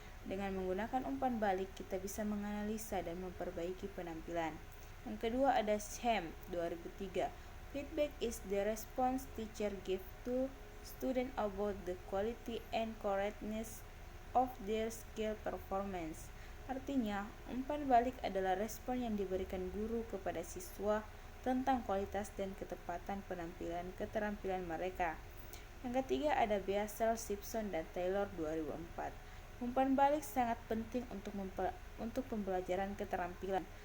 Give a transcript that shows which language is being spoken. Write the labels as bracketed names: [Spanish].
[Indonesian] Dengan menggunakan umpan balik, kita bisa menganalisa dan memperbaiki penampilan. Yang kedua ada Sham 2003. [English] Feedback is the response teacher give to student about the quality and correctness of their skill performance. [Indonesian] Artinya, umpan balik adalah respon yang diberikan guru kepada siswa tentang kualitas dan ketepatan keterampilan mereka. Yang ketiga ada Beasel, Simpson, dan Taylor 2004. Umpan balik sangat penting untuk pembelajaran keterampilan.